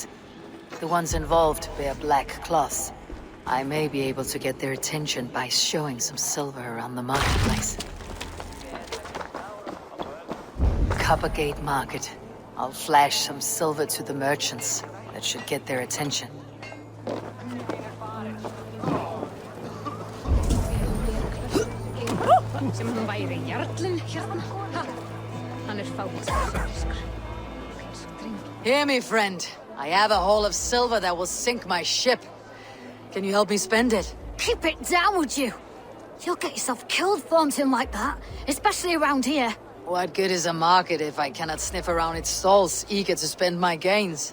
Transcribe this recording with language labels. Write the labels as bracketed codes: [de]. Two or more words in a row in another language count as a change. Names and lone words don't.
[en] The ones involved wear black cloths. I may be able to get their attention by showing some silver around the marketplace. Coppergate Market. I'll flash some silver to the merchants. That should get their attention. [is] Sem hann væri jarlinn hérna. Hann fáið. [en] Hear me, friend. I have a haul of silver that will sink my ship. Can you help me spend it? Keep it down, would you? You'll get yourself killed flaunting like that, especially around here. What good is a market if I cannot sniff around its stalls, eager to spend my gains?